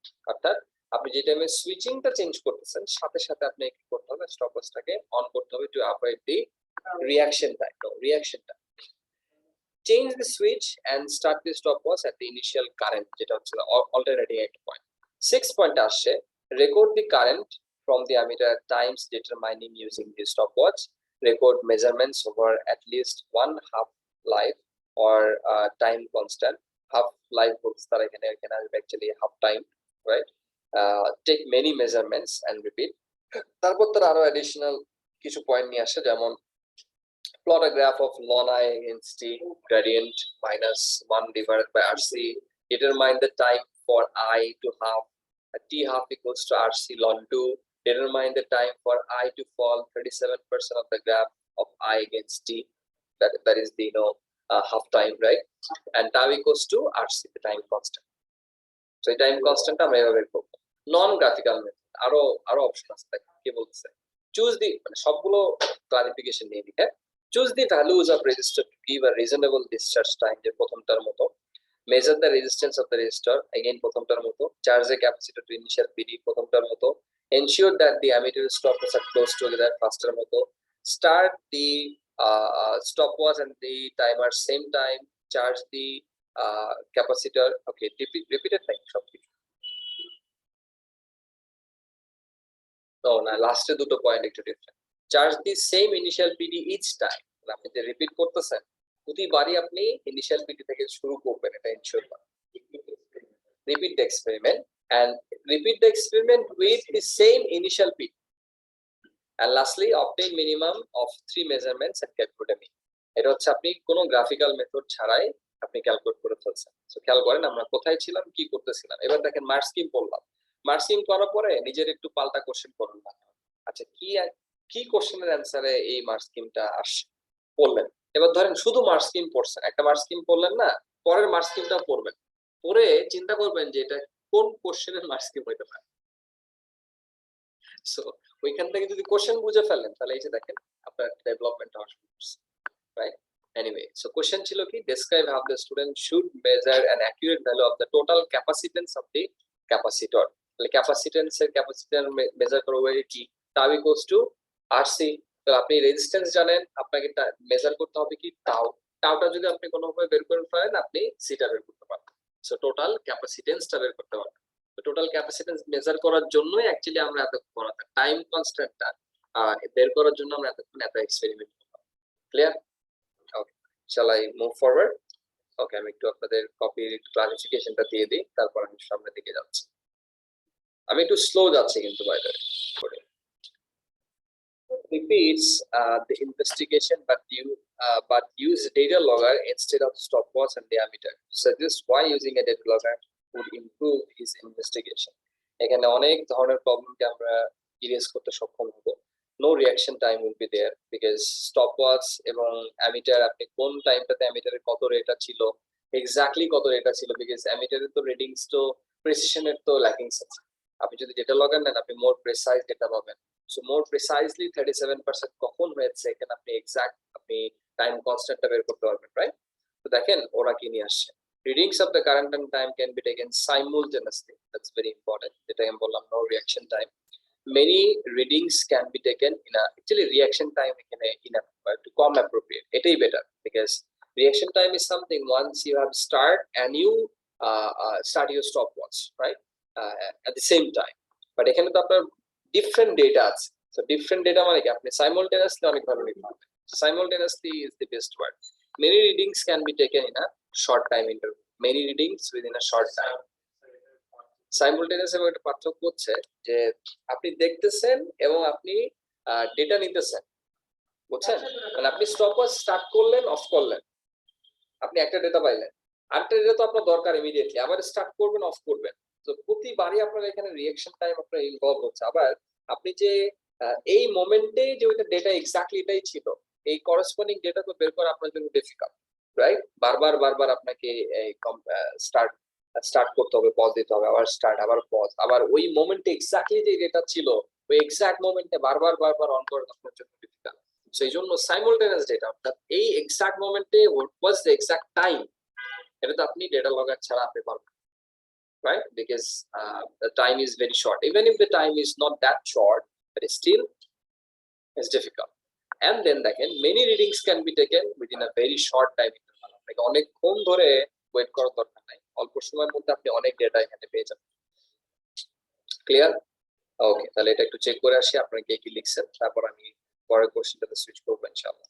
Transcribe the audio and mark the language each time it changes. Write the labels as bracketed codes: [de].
[bn] অর্থাৎ আপনি যে টাইমে সুইচিংটা চেঞ্জ করতেছেন, সাথে সাথে আপনি কি করতে হবে? [en] স্টপওয়াচটাকে অন করতে হবে to avoid the reaction time. Change the switch and start the stopwatch at the initial current, [bn] যেটা হচ্ছে অল্টারনেটিং একটা পয়েন্ট। [en] 6 [bn] পয়েন্ট আসছে, [en] Record the current from the ammeter at times determining using the stopwatch. Record measurements over at least one half life or time constant. Half life books that I can actually half time, right? Take many measurements and repeat. [bn] তারপর তার আরো additional কিছু point নিয়ে আসে, যেমন [en] plot a graph of ln I against t, gradient minus 1 divided by RC. Determine the time for I to half, t half equals to RC ln 2. Determine the time for I to fall 37% of the graph of I against t. That is the half time, right? And tau equals to RC, the time constant. So the time constant [bn] আমরা এভাবে করব। নন graphical method, আরো option আছে, কি বলতেছে? [en] choose the, [bn] মানে সবগুলো clarification নিয়ে দিকে। [en] choose the values of resistor to give a reasonable discharge time, [bn] যে প্রথমটার মতো। [en] measure the resistance of the resistor, again [bn] প্রথমটার মতো। [en] Charge a capacitor to initial PD, প্রথমটার মতো। Ensure that the ammeter stopwatch are close together, [bn] ফার্স্টের মতো। [en] Start the stopwatch and the timer same time. Charge the capacitor. Okay, repeated time [bn] সবকিছু। না, লাস্টে দুটো পয়েন্ট একটু different. [en] charge the same initial PD each time, [bn] আপনি যে repeat করতেছেন প্রতিবারই আপনি ইনিশিয়াল পিডি থেকে শুরু করবেন, এটা এনশিওর করেন। [en] Repeat the experiment and repeat the experiment with the same initial peak. And lastly, obtain minimum of 3 measurements and calculate a mean. [bn] এটা হচ্ছে আপনি কোনো গ্রাফিক্যাল মেথড ছাড়াই আপনি ক্যালকুলেট করে ফেলছেন। সো খেয়াল করেন আমরা কোথায় ছিলাম, কি করতেছিলাম। এবার দেখেন মার্ক স্কিম পড়লাম, মার্ক স্কিম করার পরে নিজের একটু পাল্টা কোশ্চেন করুন না। আচ্ছা, কি কোশ্চেনের অ্যান্সারে এই মার্ক স্কিমটা আসছে বললেন। এবার ধরেন শুধু মার্ক স্কিম পড়ছেন, একটা মার্ক স্কিম পড়লেন না, পরের মার্ক স্কিমটা পড়বেন, পরে চিন্তা করবেন যে এটা কোন কোশ্চেনের মার্ক স্কিম হইতে পারে। সো ওইখান থেকে যদি কোশ্চেন বুঝে ফেলেন, তাহলে এই যে দেখেন আপনার ডেভেলপমেন্ট হওয়া শুরু করছে, রাইট? [en] Anyway, so question ছিল কি, describe how the student should measure an accurate value of the total capacitance of the capacitor. [bn] তাহলে ক্যাপাসিট্যান্স এর ক্যাপাসিটর মেজার করব কি, [en] tau equals to RC। [bn] তো আপনি রেজিস্ট্যান্স জানেন, আপনাকে মেজার করতে হবে কি টাউটা যদি আপনি কোনোভাবে বের করে ফেলেন, আপনি সিটা বের করতে পারবেন। সো টোটাল ক্যাপাসিট্যান্সটা বের করতে পারবেন। তো টোটাল ক্যাপাসিট্যান্স মেজার করার জন্যই অ্যাকচুয়ালি আমরা এত পড়াতে, টাইম কনস্ট্যান্টটা বের করার জন্য আমরা এতক্ষণ এত এক্সপেরিমেন্ট করলাম। Clear? [en] Okay, shall I move forward? [bn] ওকে, আমি একটু আপনাদের কপির ক্লারিফিকেশনটা দিয়ে দিই, তারপর আমি সামনের দিকে যাচ্ছি। আমি একটু স্লো যাচ্ছি কিন্তু বাইরে করে। [en] Repeats the investigation, but use data logger instead of stopwatch and diameter. Suggest why using a data logger would improve his investigation. [bn] এখানে অনেক ধরনের প্রবলেমকে আমরা ইরেজ করতে সক্ষম হব। [en] No reaction time will be there because [bn] stopwatch এবং ammeter, আপনি কোন টাইমটাতে অ্যামিটারের কত রেটা ছিল, এক্স্যাক্টলি কত রেটা ছিল, বিকজ অ্যামিটারের তো রিডিংস তো প্রিসিশনের তো ল্যাকিংস আছে। আপনি যদি ডেটা লগার নেন, আপনি মোর প্রিসাইজ ডেটা পাবেন। সো মোর প্রিসাইজলি 37% কখন হয়েছে, এখানে আপনি এক্সাক্ট আপনি টাইম কনস্ট্যান্টটা বের করতে পারবেন, রাইট? তো দেখেন ওরা কি নিয়ে আসছে। [en] Readings of the current and time can be taken simultaneously. That's very important. [bn] যেটা আমি বললাম, [en] no reaction time. Many readings can be taken in a, actually reaction time এখানে enough, [bn] একটু কম অ্যাপ্রোপ্রিয়েট, এটাই better because [en] reaction time is something once you have start and you start your stopwatch, right? At the same time, but [bn] এখানে তো আপনার different data আছে, so different data মানে কি আপনি simultaneously অনেক ভাবে নিতে পারবেন। [en] Simultaneously is the best word. Many readings can be taken in a short time interval, many readings within a short time. [bn] Simultaneous এবং একটা পার্থক্য হচ্ছে যে আপনি দেখতেছেন এবং আপনি ডেটা নিতেছেন, বুঝছেন? মানে আপনি স্টপওয়াচ স্টার্ট করলেন, অফ করলেন, আপনি একটা ডেটা পাইলেন, আরেকটা ডেটা তো আপনার দরকার ইমিডিয়েটলি, আবার স্টার্ট করবেন, অফ করবেন। তো প্রতিবারই আপনার এখানে রিঅ্যাকশন টাইম আপনার ইনভলভ হচ্ছে। আবার আপনি যে এই মোমেন্টে যে ওইটা ডেটা এক্স্যাক্টলি এটাই ছিল, এই করসপন্ডিং ডেটা তো বের করা আপনার জন্য ডিফিকাল্ট, রাইট? বারবার বারবার আপনাকে এই স্টার্ট স্টার্ট করতে হবে, পজ দিতে হবে, আবার স্টার্ট, আবার পজ, আবার ওই মোমেন্টে এক্স্যাক্টলি যে ডেটা ছিল ওই এক্স্যাক্ট মোমেন্টে বারবার বারবার অন করা আপনার জন্য ডিফিকাল্ট। সেই জন্য সাইমultaneous ডেটা, অর্থাৎ এই এক্সাক্ট মোমেন্টে [en] what was the exact time, [bn] এটা তো আপনি ডেটা লগার ছাড়া আপনি পারবেন, right? [en] Because the time is very short, even if the time is not that short, but still it's difficult. [bn] And then দেখেন [en] many readings can be taken within a very short time interval, [bn] আপনাকে অনেকক্ষণ ধরে wait করার দরকার নাই, অল্প সময়ের মধ্যে আপনি অনেক ডেটা এখানে পেয়ে যাবেন। ক্লিয়ার? ওকে, তাহলে এটা একটু চেক করে আসি আপনারা কে কি লিখছেন, তারপর আমি পরের কোশ্চেনটাতে সুইচ করবো ইনশাআল্লাহ।